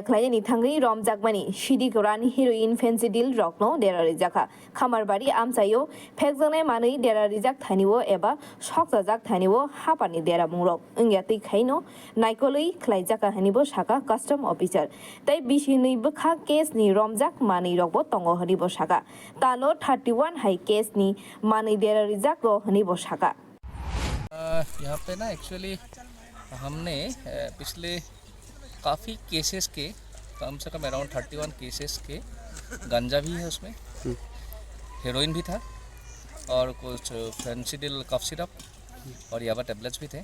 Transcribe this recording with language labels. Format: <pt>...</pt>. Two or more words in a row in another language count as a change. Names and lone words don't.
<brx>खलाइनानि थांगै रमजाकमानि सिडि कुरान हेरोइन फेन्सिडिल रगनो देरारि जाखा खामारबारि आमसायो फेकजानाय मानै देरारि जाक थानिवो एबा सकजाक थानिवो हापानि देरा मुंरक इंयाति खाइनो नाइकलै खलाइजाका हानिबो साका</brx> <en>custom officer</en> <brx>तै बिसिनै बखा केसनि रमजाक मानै रगबो तंगो हनिबो साका तानो 31 हाई केसनि मानै देरारि जाको हनिबो साका</brx> <hi>यहाँ पे ना एक्चुअली हमने पिछले काफ़ी केसेस के कम से कम अराउंड 31 केसेस के गांजा भी है उसमें, हेरोइन भी था और कुछ फेंसिडिल</hi> <en>cough syrup</en> <hi>और याबा टेबलेट्स भी थे।</hi>